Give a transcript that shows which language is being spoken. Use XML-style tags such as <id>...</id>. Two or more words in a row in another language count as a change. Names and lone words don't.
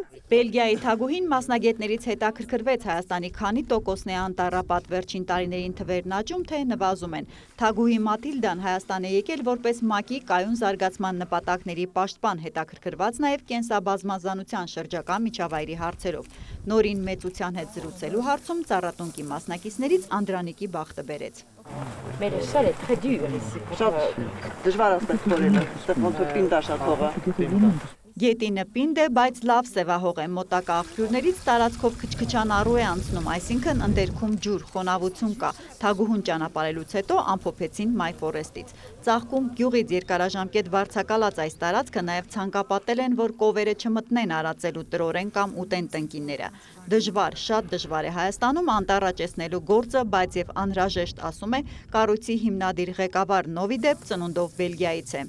<hy>Բելգիայի Թագուհին մասնագետներից հետաքրքրվեց Հայաստանի քանի տոկոսն է անտառապատ, վերջին տարիներին թվերն աճում, թե նվազում են։ Թագուհի Մաթիլդան Հայաստան է եկել որպես ՄԱԿ-ի կայուն զարգացման նպատակների պաշտպան, հետաքրքրված նաև կենսաբազմազանության շրջակա միջավայրի հարցերով։ Նորին մեծության հետ զրուցելու հարցում ծառատունկի մասնակիցներից Անդրանիկի բախտը բերեց։</hy> <fr>Mais le sol est très dur ici.</fr> <hy>Դժվար է ասես կորելը, այստեղ ոնց որ պինդ է շատ հողը։ Գետինը պինդ է, բայց լավ սևահող է, մոտակա աղբյուրներից տարածքով քչքչան առու է անցնում, այսինքն ընդերքում ջուր, խոնավություն կա։ Թագուհուն ճանապարհելուց հետո ամփոփեցին My Forest-ից։ Ծաղկում գյուղից երկարաժամկետ վարձակալած այս տարածքը նաև ցանկապատել են, որ կովերը չմտնեն արածելու տրորեն կամ ուտեն տնկիները։ Դժվար, շատ դժվար է Հայաստանում անտառաճեցնելու գործը, բայց եւ անհրաժեշտ, ասում է կառույցի հիմնադիր ղեկավար Նովիդեփ, ծնունդով Բելգիայից է։</hy>